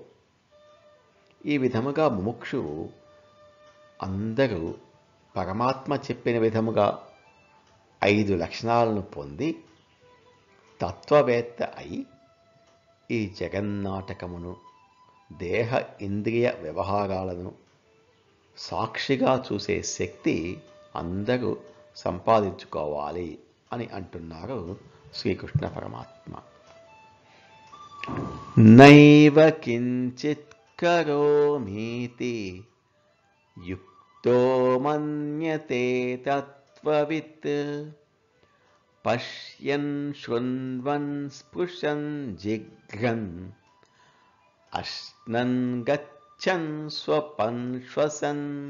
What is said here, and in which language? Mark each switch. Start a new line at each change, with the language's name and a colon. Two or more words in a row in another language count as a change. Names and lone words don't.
Telugu: ఈ విధముగా ముముక్షువు అందరూ పరమాత్మ చెప్పిన విధముగా 5 లక్షణాలను పొంది తత్వవేత్త అయి ఈ జగన్నాటకమును, దేహ ఇంద్రియ వ్యవహారాలను సాక్షిగా చూసే శక్తి అందరూ సంపాదించుకోవాలి అని అంటున్నారు శ్రీకృష్ణ పరమాత్మ.
Sanskrit: నైవ కించిత్ కరోమీతి యుక్తో మన్యతే తత్వవిత్ पश्यन् शृण्वन् स्पृशन् जिघ्रन् अश्नन् गच्छन् स्वपन् श्वसन्